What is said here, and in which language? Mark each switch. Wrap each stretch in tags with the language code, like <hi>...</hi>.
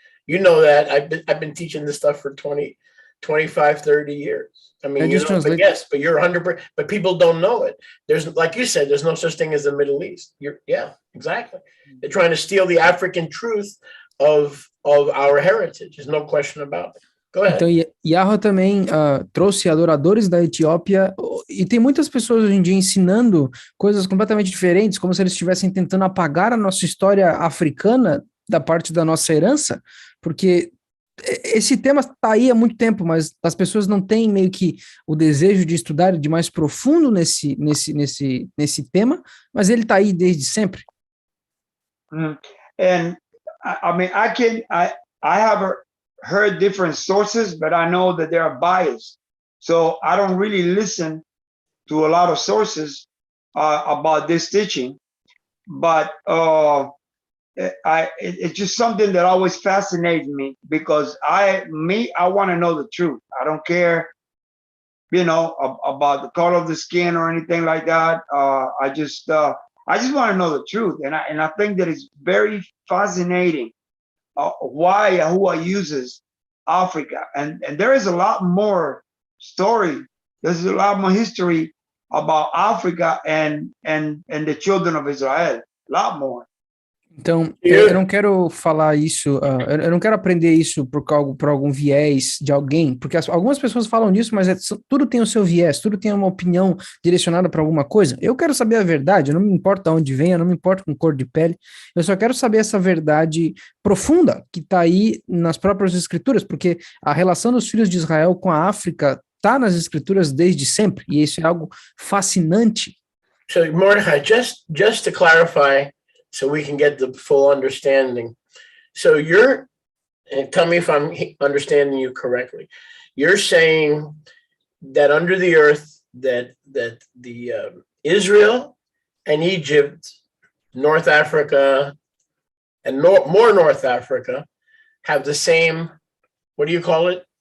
<en>You know that I've been teaching this stuff for 25, 30 years. I mean, but yes, but you're 100%, but people don't know it. There's, like you said, there's no such thing as the Middle East. Yeah, exactly. They're trying to steal the African truth of our heritage. There's no question about it. Go ahead.</en> <pt>Então, Yahweh também trouxe adoradores da Etiópia, e tem muitas pessoas hoje em dia ensinando coisas completamente diferentes, como se eles estivessem tentando apagar a nossa história africana da parte da nossa herança, porque esse tema está aí há muito tempo, mas as pessoas não têm meio que o desejo de estudar de mais profundo nesse tema, mas ele está aí desde sempre.</pt> <en>And I mean, I have heard different sources, but I know that they are biased. So I don't really listen to a lot of sources about this teaching, but it's just something that always fascinates me, because I want to know the truth. I don't care, about the color of the skin or anything like that. I just want to know the truth, and I think that it's very fascinating why Yahuwah uses Africa, and there is a lot more story. There's a lot more history about Africa and the children of Israel. A lot more.</en> <pt>Então, eu não quero falar isso, eu não quero aprender isso por algum viés de alguém, porque algumas pessoas falam disso, mas tudo tem o seu viés, tudo tem uma opinião direcionada para alguma coisa. Eu quero saber a verdade, não me importa onde vem, eu não me importo com cor de pele, eu só quero saber essa verdade profunda que está aí nas próprias escrituras, porque a relação dos filhos de Israel com a África está nas escrituras desde sempre, e isso é algo fascinante.</pt> <en>So, Mordechai, just to clarify, so we can get the full understanding. So and tell me if I'm understanding you correctly. You're saying that under the earth, that the Israel and Egypt, North Africa, and more North Africa have the same, what do you call it?</en>